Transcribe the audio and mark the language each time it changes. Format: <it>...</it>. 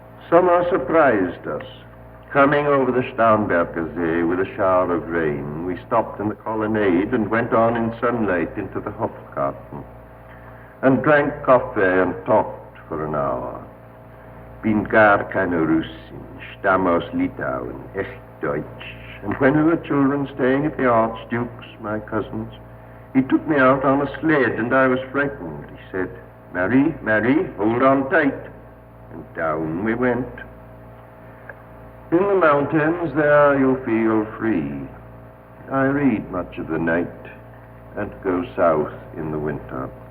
<en>Summer surprised us. Coming over the Starnberger See with a shower of rain, we stopped in the colonnade and went on in sunlight into the Hofgarten and drank coffee and talked for an hour.</en> <de>Bin gar keine Russin, stamm aus Litauen, echt Deutsch.</de> <en>And when we were children staying at the Archduke's, my cousins, he took me out on a sled and I was frightened. He said, "Mary, Mary, hold on tight." And down we went. In the mountains there you'll feel free. I read much of the night and go south in the winter.</en>